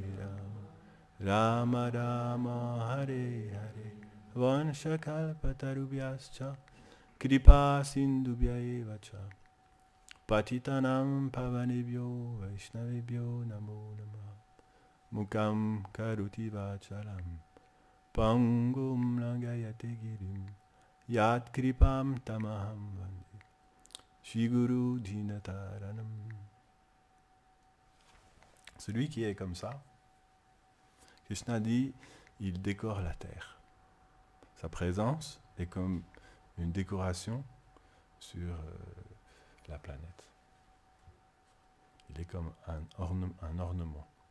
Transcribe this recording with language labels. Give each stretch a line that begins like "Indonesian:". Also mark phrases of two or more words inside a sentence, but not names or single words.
Sanskrit: राम राम राम हरे हरे वाञ्छाकल्पतरुभ्यश्च कृपा सिन्धुभ्य एव च पतितानां पावनेभ्यो वैष्णवेभ्यो नमो नमः मूकं करोति वाचालं पङ्गुं लङ्घयते गिरिम् यत् कृपा तमहं वन्दे श्री गुरुं दीनतारणम्.
French: Celui qui est comme ça, Krishna dit, il décore la terre. Sa présence est comme une décoration sur la planète. Il est comme un ornement.